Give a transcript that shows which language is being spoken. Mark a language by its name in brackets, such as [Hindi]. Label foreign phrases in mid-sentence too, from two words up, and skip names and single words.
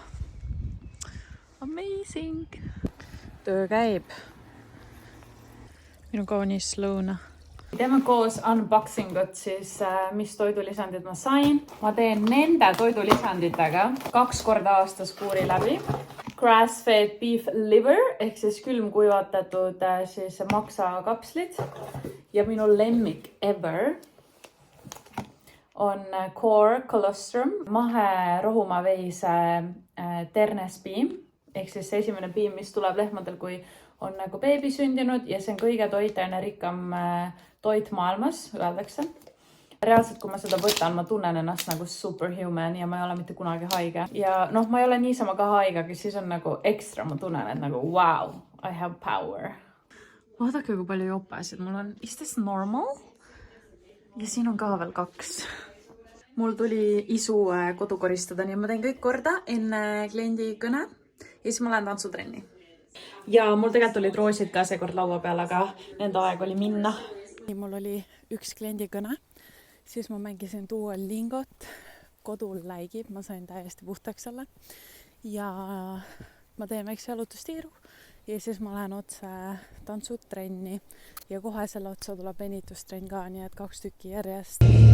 [Estonian] Amazing! Töö käib. Minu kaunis lõuna. Teeme koos unboxingut siis, mis toidulisandid ma sain. Ma teen nende toidulisanditega 2 korda aastas kuuri läbi. [English] Grass-fed beef liver [Estonian] ehk siis külmkuivatatud siis maksakapslid. Ja minu lemmik ever on [English] core colostrum, [Estonian] mahe rohumaveise ternespiim. Ehk siis esimene piim, mis tuleb lehmadel, kui on nagu beebi sündinud ja see on kõige toitaine rikkam toit maailmas, öeldakse. Reaalselt, kui ma seda võtan, ma tunnen ennast nagu superhuman ja ma ei ole mitte kunagi haige. Ja ma ei ole niisama ka haige, aga siis on nagu ekstra, ma tunnen, et nagu [English] wow, I have power. [Estonian] Vaadake, kui palju jopesid mul on. [English] Is this normal? [Estonian] Ja siin on ka veel 2. Mul tuli isu kodu koristada, nii ma teen kõik korda enne kliendi kõne ja siis ma lähen tantsutrenni. ja mul tegelikult olid roosid ka seekord laua peal, aga nende aeg oli minna. Mul oli üks kliendikõne, siis ma mängisin Duolingot, kodul läigib, ma sain täiesti puhtaks selle ja ma teen väikse jalutustiiru ja siis ma lähen otse tantsutrenni ja kohe selle otsa tuleb venitustrenn ka, nii et 2 tükki järjest.